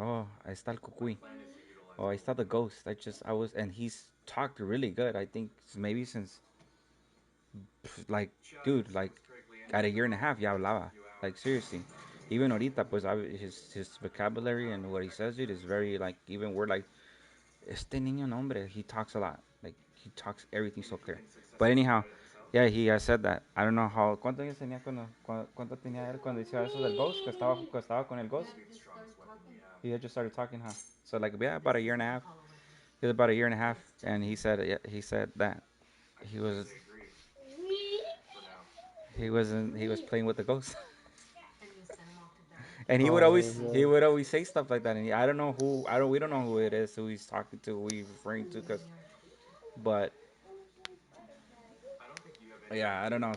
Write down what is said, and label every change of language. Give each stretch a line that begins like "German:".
English: "Oh,
Spanish: ahí está el cucuy.
English: Oh, I saw the ghost. And he's talked really good. I think maybe since, like, dude, like, at a year and a half,
Spanish: ya hablaba.
English: Like, seriously. Even
Spanish: ahorita, pues,
English: his vocabulary and what he says, dude, is very, like, even word, like,
Spanish: este niño, no, hombre,
English: he talks a lot. Like, he talks everything so clear. But anyhow, yeah, he has said that. I don't know how,
Spanish: ¿cuántos años tenía cuánto tenía él cuando decía eso del ghost? Que estaba con el ghost?
English: He had just started talking, huh? So, like, yeah, about a year and a half. It was about a year and a half, and he said that he was he was playing with the ghost. And he would always say stuff like that, and I don't know who we don't know who it is, who he's talking to, who he's referring to, but yeah, I don't know.